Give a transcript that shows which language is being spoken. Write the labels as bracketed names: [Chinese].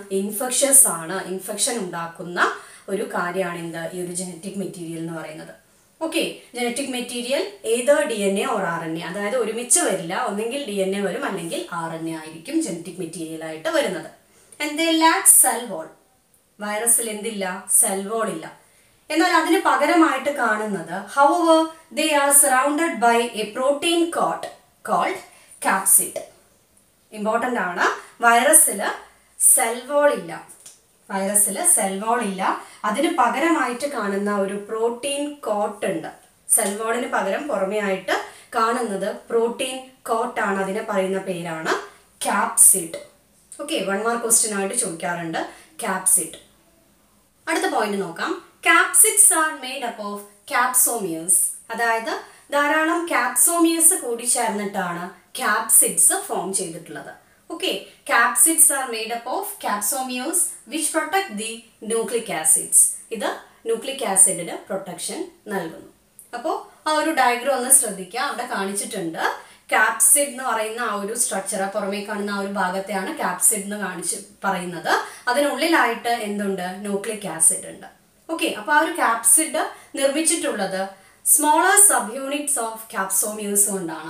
[Malayalam] Infectious ആണ്. Infection ഉണ്ടാക്കുന്ന ഒരു കാര്യമാണ് ഈ ഒരു ജനറ്റിക് മെറ്റീരിയൽ എന്ന് പറയുന്നത്. ഓക്കെ, ജനറ്റിക് മെറ്റീരിയൽ ഏതോ DNA ഓർ RNA, അതായത് ഒരുമിച്ച് വരില്ല. ഒന്നെങ്കിൽ DNA വരും, അല്ലെങ്കിൽ RNA ആയിരിക്കും ജനറ്റിക് മെറ്റീരിയൽ ആയിട്ട് വരുന്നത്. [English] And they lack cell wall. [Malayalam] വൈറസിൽ എന്തില്ല? സെൽ വോൾ ഇല്ല. എന്നാൽ അതിന് പകരമായിട്ട് കാണുന്നത് [English] however they are surrounded by a protein coat called capsid. [Malayalam] Important ആണ്. വൈറസിൽ സെൽ വോൾ ഇല്ല. വൈറസിൽ സെൽ വോൾ ഇല്ല. അതിന് പകരമായിട്ട് കാണുന്ന ഒരു പ്രോട്ടീൻ കോട്ട് ഉണ്ട്. സെൽ വോളിന് പകരം പുറമേ ആയിട്ട് കാണുന്നത് പ്രോട്ടീൻ കോട്ടാണ്. അതിനെ പറയുന്ന പേരാണ് ക്യാപ്സിഡ്. ഓക്കെ, 1 മാർക്ക് ക്വസ്റ്റ്യൻ ആയിട്ട് ചോദിക്കാറുണ്ട് ക്യാപ്സിഡ്. അടുത്ത പോയിന്റ് നോക്കാം. [English] Capsids are made up of capsomeres. [Malayalam] അതായത് ധാരാളം ക്യാപ്സോമിയേഴ്സ് കൂടി ചേർന്നിട്ടാണ് ക്യാപ്സിഡ്സ് ഫോം ചെയ്തിട്ടുള്ളത്. [English] Okay, capsids are made up of capsomeres which protect the nucleic acids. [Malayalam] ഇത് ന്യൂക്ലിക് ആസിഡിന് പ്രൊട്ടക്ഷൻ നൽകുന്നു. അപ്പോൾ ആ ഒരു ഡയഗ്രം ഒന്ന് ശ്രദ്ധിക്കുക. അവിടെ കാണിച്ചിട്ടുണ്ട് ക്യാപ്സിഡ് എന്ന് പറയുന്ന ആ ഒരു സ്ട്രക്ചർ, പുറമേ കാണുന്ന ആ ഒരു ഭാഗത്തെയാണ് ക്യാപ്സിഡ് എന്ന് പറയുന്നത്. അതിനുള്ളിലായിട്ട് എന്തുണ്ട്? ന്യൂക്ലിക് ആസിഡ് ഉണ്ട്. ഓക്കെ, അപ്പോൾ ആ ഒരു capsid നിർമ്മിച്ചിട്ടുള്ളത് smaller sub units of ക്യാപ്സോമിയേഴ്സ് കൊണ്ടാണ്.